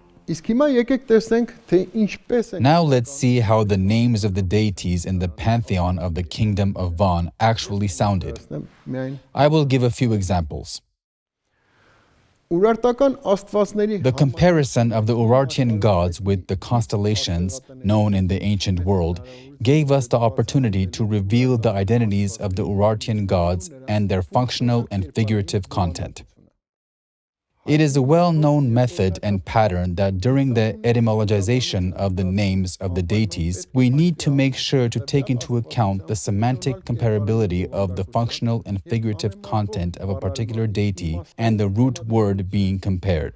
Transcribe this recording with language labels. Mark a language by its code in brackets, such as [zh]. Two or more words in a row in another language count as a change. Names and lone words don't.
[hy] Իսկ հիմա եկեք տեսնենք, թե ինչպես են [en] Now let's see how the names of the deities in the pantheon of the kingdom of Van actually sounded. [hy] միայն [en] I will give a few examples. [hy] Urartական աստվածների [en] The comparison of the Urartian gods with the constellations known in the ancient world gave us the opportunity to reveal the identities of the Urartian gods and their functional and figurative content. It is a well-known method and pattern that during the etymologization of the names of the deities, we need to make sure to take into account the semantic comparability of the functional and figurative content of a particular deity and the root word being compared.